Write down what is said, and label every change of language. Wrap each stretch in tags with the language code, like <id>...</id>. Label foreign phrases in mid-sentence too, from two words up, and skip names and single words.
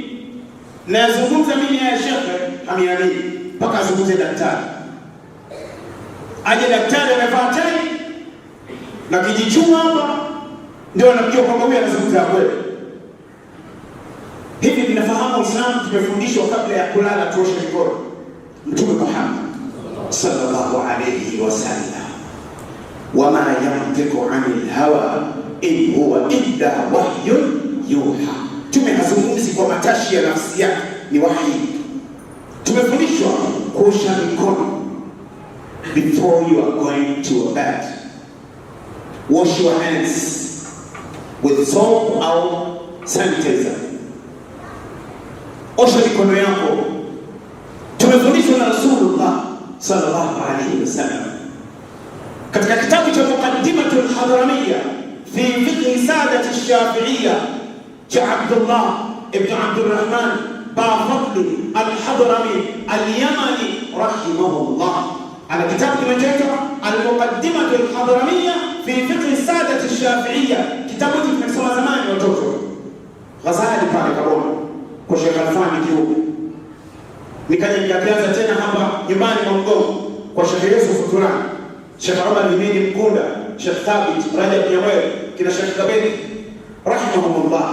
<sw>Nazungumza mimi ya shekhe hamiamini mpaka azungumze daktari. Aje daktari amevaa tai na kijichuma hapa ndio anajua kwamba huyu anazungumza kweli. Hivi tunafahamu Uislamu tumefundishwa kabla ya kulala tuoshe mikono.</sw> <ar>Mtume Muhammad صلى الله عليه وسلم وما ينطق عن الهوى إن هو إلا وحي يوحى.</ar> <sw>Tumehazungumzi kwa matashi ya nafsi yake, ni wahi. Tumefundishwa kuosha mikono</sw> <en>before you are going to bed. Wash your hands with soap or sanitizer.</en> <sw>Osha mikono yako. Tumefundishwa na Rasulullah</sw> <ar>صلى الله عليه وسلم</ar> <sw>katika kitabu cha Muqaddimatul Hadramiyya fi fiqh Sadat ash-Shafi'iyya cha Abdullah ibn Abdurrahman Bafadli al-Hadrami al-Yamani rahimahullah. Ana kitabu kinachoitwa Al-Muqaddimatul Hadramiyya fi fiqh Sadat ash-Shafi'iyya. Kitabu hiki tumesoma zamani watoto. Ghazali pale Kabona kwa Sheikh Alfani Kiume. Nikaja nikaanza tena hapa nyumbani kwa Mgongo kwa Sheikh Yusuf Turani, Sheikh Omar Limini Mkunda, Sheikh Thabit Rajab Nyawere, kina Sheikh Kabedi rahimahumullah.</sw>